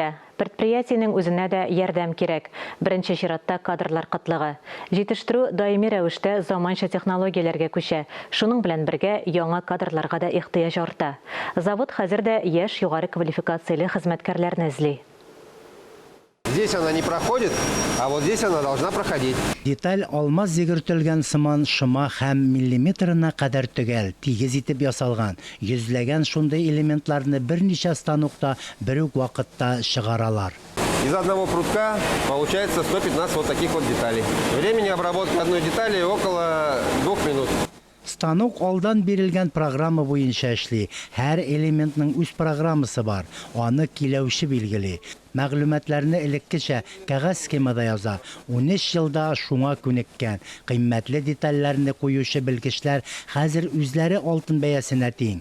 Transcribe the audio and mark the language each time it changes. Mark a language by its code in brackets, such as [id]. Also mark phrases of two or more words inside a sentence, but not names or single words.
[tt] Предприятиенең үзенә дә ярдәм кирәк. Беренче чиратта кадрлар кытлыгы. Җитештерү даими рәвештә заманча технологияләргә күчә. Шуның белән бергә яңа кадрларга да ихтыяҗ арта. Завод хәзер дә яшь югары квалификацияле хезмәткәрләрне эзли. [ru] Здесь она не проходит, а вот здесь она должна проходить. [tt] Деталь алмаз зигертелгән сыман шома һәм миллиметрына кадәр төгәл, тигез итеп ясалган. Йөзләгән шундый элементларны берничә станокта бер үк вакытта чыгаралар. [ru] Из одного прутка получается 115 вот таких вот деталей. Времени обработки одной детали около 2 минут. [tt] Станок алдан бирелгән программа буенча эшли. Һәр элементның үз программасы бар. Аны киләүче билгели. Мәгълүматларны элеккечә кәгазь схемада яза. 13 елда шуңа күнеккән. Кыйммәтле детальләрне куючы белгечләр хәзер үзләре алтын бәясенә тиң.